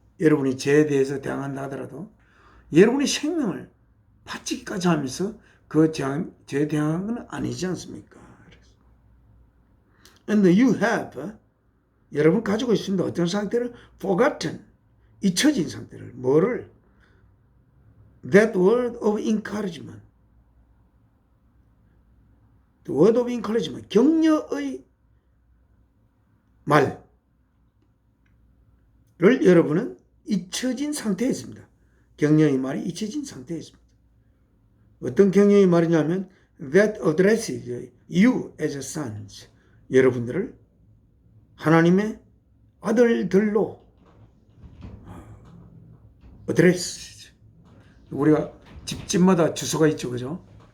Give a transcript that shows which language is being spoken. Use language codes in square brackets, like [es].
[ko] 여러분이 죄에 대해서 대항한다 하더라도 여러분의 생명을 바치기까지 하면서 그 죄에 대항한 건 아니지 않습니까? [en] And you have, [ko] 여러분 가지고 있습니다. 어떤 상태를 [en] forgotten, [ko] 잊혀진 상태를, 뭐를? [en] That word of encouragement, the word of encouragement, [ko] 격려의 말을 여러분은 잊혀진 상태에 있습니다. 격려의 말이 잊혀진 상태에 있습니다. 어떤 격려의 말이냐면 [en] that addresses you as sons, [ko] 여러분들을 하나님의 아들들로 address, 우리가 집집마다 주소가 있죠, 그죠?